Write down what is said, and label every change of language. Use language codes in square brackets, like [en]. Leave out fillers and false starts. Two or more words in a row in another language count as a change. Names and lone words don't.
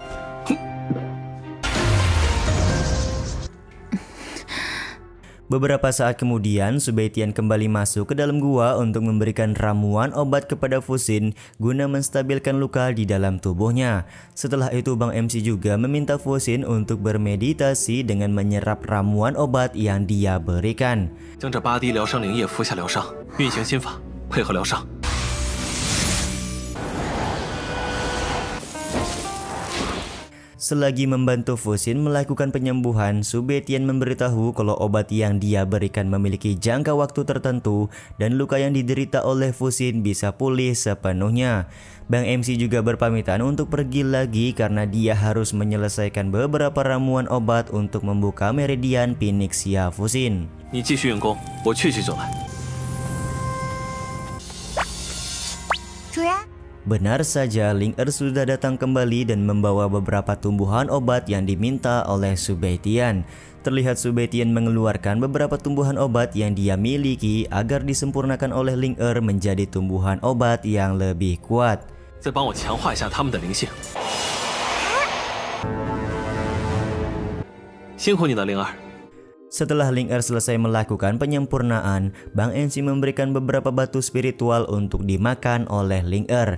[id] Beberapa saat kemudian, Su Beitian kembali masuk ke dalam gua untuk memberikan ramuan obat kepada Fuxin guna menstabilkan luka di dalam tubuhnya. Setelah itu, Bang MC juga meminta Fuxin untuk bermeditasi dengan menyerap ramuan obat yang dia berikan. [zh] 将这8滴疗伤灵液服下疗伤，运行心法，配合疗伤。 [id] Selagi membantu Fuxin melakukan penyembuhan, Su Beitian memberitahu kalau obat yang dia berikan memiliki jangka waktu tertentu dan luka yang diderita oleh Fuxin bisa pulih sepenuhnya. Bang MC juga berpamitan untuk pergi lagi karena dia harus menyelesaikan beberapa ramuan obat untuk membuka meridian Phoenix Xia Fuxin. [zh] 你继续运功，我去就来。主人， [id] Benar saja, Ling Er sudah datang kembali dan membawa beberapa tumbuhan obat yang diminta oleh Su Beitian. Terlihat Su Beitian mengeluarkan beberapa tumbuhan obat yang dia miliki agar disempurnakan oleh Ling Er menjadi tumbuhan obat yang lebih kuat. [zh] 再帮我强化一下他们的灵性。辛苦你了，灵儿。 [id] Setelah Ling Er selesai melakukan penyempurnaan, Bang MC memberikan beberapa batu spiritual untuk dimakan oleh Ling Er.